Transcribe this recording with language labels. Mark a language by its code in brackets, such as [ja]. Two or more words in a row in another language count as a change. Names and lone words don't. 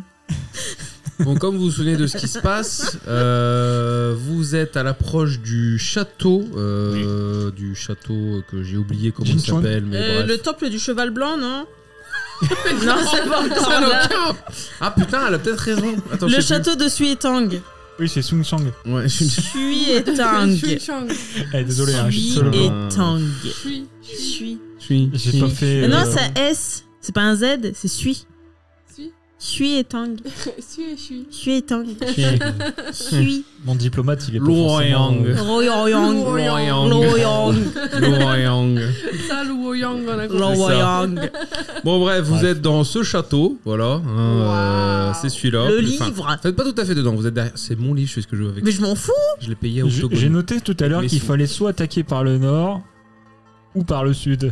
[fr] Bon, comme vous vous souvenez de ce qui se passe, vous êtes à l'approche du château que j'ai oublié comment il Jinchon. s'appelle, mais bref. Le temple du cheval blanc, non? Non, c'est pas encore Ça n'a là. aucun- Ah putain, elle a peut-être raison. Attends, Le je sais château de Sui et Tang. Oui, c'est Sung Chang. plus. Ouais, Sui et Tang. Shui Chang. Eh, désolé, hein, je suis Sui solo. et Ah. Tang. Shui. Sui. J'ai pas fait. Non, c'est un S. C'est pas un Z, c'est Sui. Sui. Sui et Tang. Sui et Shui. Sui et Tang. Hmm. Sui. Mon diplomate, il est pas Loyang. forcément... Royang. Loyang. Loyang. Loyang. Ça, le Woyang, on a compris. Loyang. Bon bref, vous Bref. êtes dans ce château, voilà. Wow. C'est celui-là. Le Enfin, livre. faites pas tout à fait dedans, vous êtes derrière. C'est mon livre, je fais ce que je veux avec. Mais je m'en fous. Je l'ai payé au J'ai noté tout à l'heure Mais qu'il si. fallait soit attaquer par le nord ou par le sud.